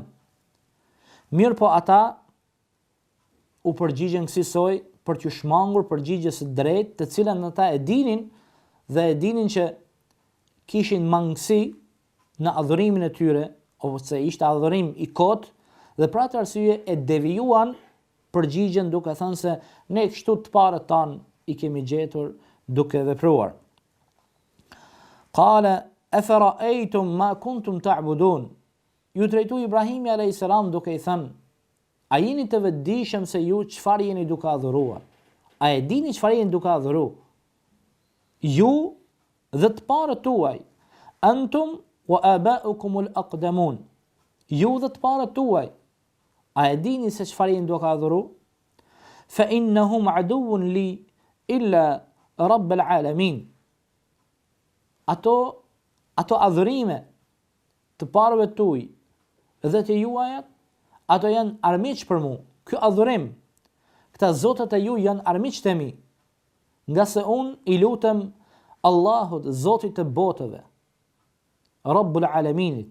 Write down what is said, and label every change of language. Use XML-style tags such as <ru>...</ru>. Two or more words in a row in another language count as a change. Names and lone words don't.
<sq>Mirë po ata u përgjigjen kësaj për t'ju shmangur përgjigje së drejtë, të cilën ata e dinin dhe e dinin që kishin mangësi në adhurimin e tyre, ose ishte adhurim I kot, dhe për atë arsye e devijuan përgjigjen duke thënë se ne kështu të parët tanë I kemi gjetur duke vepruar.</sq> <ar>قال أفرأيتم ما كنتم تعبدون.</ar> <sq>Ju drejtu Ibrahimi a.s. duke I thënë a jeni të vetëdijshëm se ju çfarë jeni duke adhuruar? A e dini çfarë jeni duke adhuruar? Ju dhe të parët tuaj,</sq> <ar>أنتم وآباؤكم الأقدمون.</ar> <sq>Ju dhe të parët tuaj, a e dini se çfarë jeni duke adhuruar?</sq> <ar>فإنهم عدو لي إلا رب العالمين.</ar> <sq>Ato adhurime të parëve tuaj dhe të juajat, ato janë armiq për mu. Ky adhurim, këta zotët e ju janë armiq të mi, nga se unë I lutem Allahut, Zotit të botëve, Rabbul Alaminit.</sq>